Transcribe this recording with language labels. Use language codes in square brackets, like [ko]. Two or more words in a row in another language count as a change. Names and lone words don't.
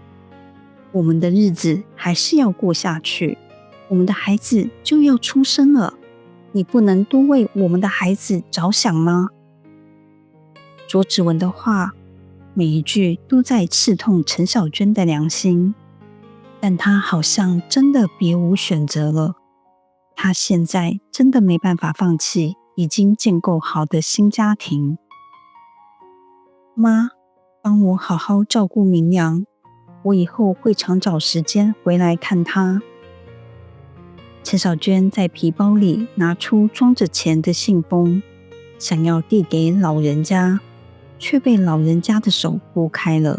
[zh] 我們的日子還是要過下去，我們的孩子就要出生了，你不能多為我們的孩子着想嗎？卓芷文的話，每一句都在刺痛陳小娟的良心，但她好像真的別無選擇了。她現在真的沒辦法放棄已經建構好的新家庭。媽，幫我好好照顧明陽，我以後會常找時間回來看他。陳小娟在皮包裡拿出裝着錢的信封，想要遞給老人家， 卻被老人家的手撥開了。